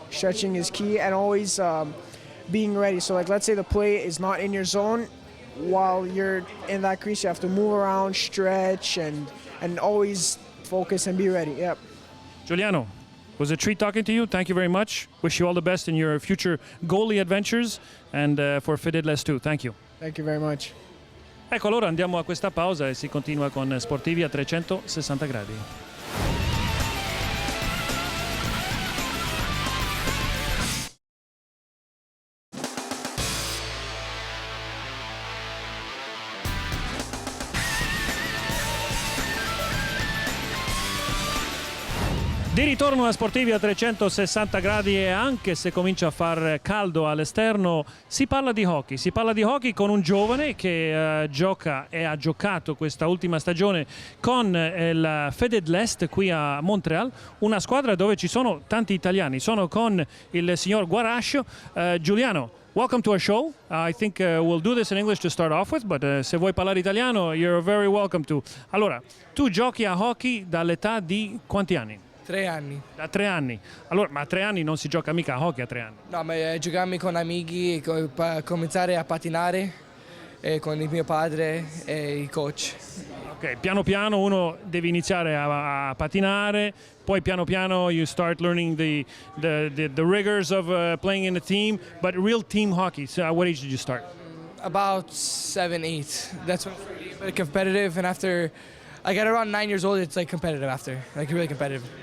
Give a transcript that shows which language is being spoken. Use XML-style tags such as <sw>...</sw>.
<en>Stretching is key, and always being ready. So, like, let's say the play is not in your zone. While you're in that crease, you have to move around, stretch, and always focus and be ready. Yep. Giuliano, it was a treat talking to you. Thank you very much. Wish you all the best in your future goalie adventures, and for Fidelis too. Thank you. Thank you very much.</en> <it>Ecco, allora andiamo a questa pausa e si continua con Sportivi a 360 gradi. Di ritorno a Sportivi a 360 gradi, e anche se comincia a far caldo all'esterno si parla di hockey con un giovane che gioca e ha giocato questa ultima stagione con il Fidelis qui a Montreal, una squadra dove ci sono tanti italiani. Sono con il signor Guarascio.</it> <en>Giuliano, welcome to our show. I think we'll do this in English to start off with, but</en> <it>se vuoi parlare italiano,</it> <en>you're very welcome to.</en> <it>Allora, tu giochi a hockey dall'età di quanti anni? 3 anni. Da 3 anni. Allora, ma a 3 anni non si gioca mica a hockey a 3 anni. No, ma giocarmi con amici, cominciare a patinare con il mio padre e i coach.</it> <en>Ok, piano piano uno deve iniziare a patinare, poi piano piano you start learning the rigors of playing in a team, but real team hockey. So at what age did you start? About 7, 8. That's when it's really competitive, and after I got around 9 years old, it's like competitive after, like really competitive.</en>